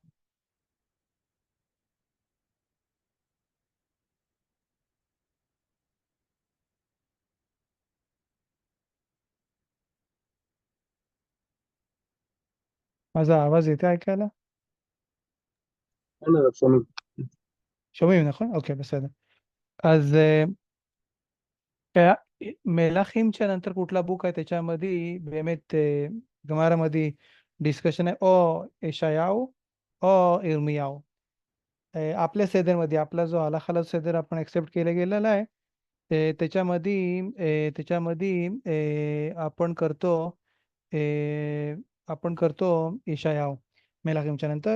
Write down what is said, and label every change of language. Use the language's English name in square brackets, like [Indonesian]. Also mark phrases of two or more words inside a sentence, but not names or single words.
[Marathi] माझा आवाज येते ऐकायला? [Arabic] أنا فهمت. [Hebrew] שומעים נכון? אוקיי, בסדר. [Marathi] אז मेलाखीमच्या नंतर कुठला बुक आहे त्याच्यामध्ये באמת गमारामध्ये डिस्कशन आहे, ओ यशायाव ओ इर्मियाव. आपल्या सेदरमध्ये आपला जो हलाखाला सेदर आपण एक्सेप्ट केला गेलेला आहे त्याच्यामध्ये अ, आपण करतो यशायाव मेलाखीमच्या नंतर.